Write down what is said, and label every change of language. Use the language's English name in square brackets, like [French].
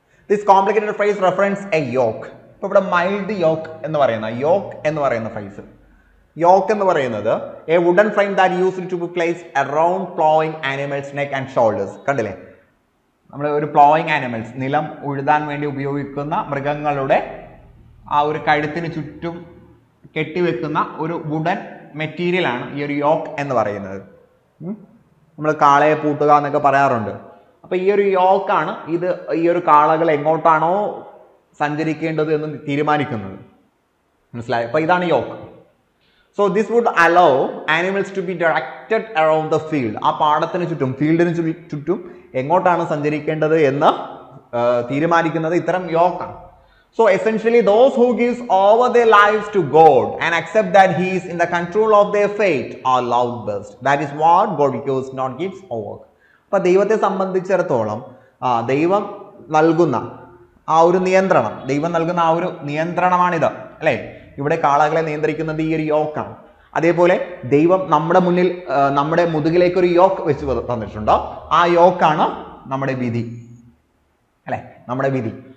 [English] This complicated phrase reference a yoke. [Malayalam] ഇപ്പോൾ ഇവിടെ mild yoke എന്ന് പറയുന്ന ഫ്രൈസ്, യോക്ക് എന്ന് പറയുന്നത് [English] A wooden frame that used to be placed around ploughing animals neck and shoulders. [Malayalam] കണ്ടില്ലേ, നമ്മൾ ഒരു പ്ലോയിങ് ആനിമൽസ്, നിലം ഉഴുതാൻ വേണ്ടി ഉപയോഗിക്കുന്ന മൃഗങ്ങളുടെ ആ ഒരു കഴുത്തിന് ചുറ്റും കെട്ടിവെക്കുന്ന ഒരു വുഡൻ മെറ്റീരിയലാണ് ഈ ഒരു യോക്ക് എന്ന് പറയുന്നത്. നമ്മൾ കാളയെ പൂട്ടുക എന്നൊക്കെ പറയാറുണ്ട്. അപ്പൊ ഈ ഒരു യോക്കാണ് ഇത് ഈ ഒരു കാളകൾ എങ്ങോട്ടാണോ സഞ്ചരിക്കേണ്ടത് എന്ന് തീരുമാനിക്കുന്നത്. മനസ്സിലായോ? അപ്പൊ ഇതാണ് yoke. [English] So this would allow animals to be directed around the field. [Malayalam] ആ പാടത്തിന് ചുറ്റും, ഫീൽഡിന് ചുറ്റും എങ്ങോട്ടാണ് സഞ്ചരിക്കേണ്ടത് എന്ന് തീരുമാനിക്കുന്നത് ഇത്തരം യോക്കാണ്. [English] So essentially those who gives over their lives to God and accept that he is in the control of their fate are loved best. That is what God gives, not gives or work. [Malayalam] അപ്പൊ ദൈവത്തെ സംബന്ധിച്ചിടത്തോളം ദൈവം നൽകുന്ന ആ ഒരു നിയന്ത്രണം, ദൈവം നൽകുന്ന ആ ഒരു നിയന്ത്രണമാണിത് അല്ലെ. ഇവിടെ കാളകളെ നിയന്ത്രിക്കുന്നത് ഈ ഒരു യോക്കാണ്. അതേപോലെ ദൈവം നമ്മുടെ മുന്നിൽ, നമ്മുടെ മുതുകിലേക്ക് ഒരു യോക്ക് വെച്ച് തന്നിട്ടുണ്ടോ, ആ യോക്കാണ് നമ്മുടെ വിധി അല്ലെ, നമ്മുടെ വിധി.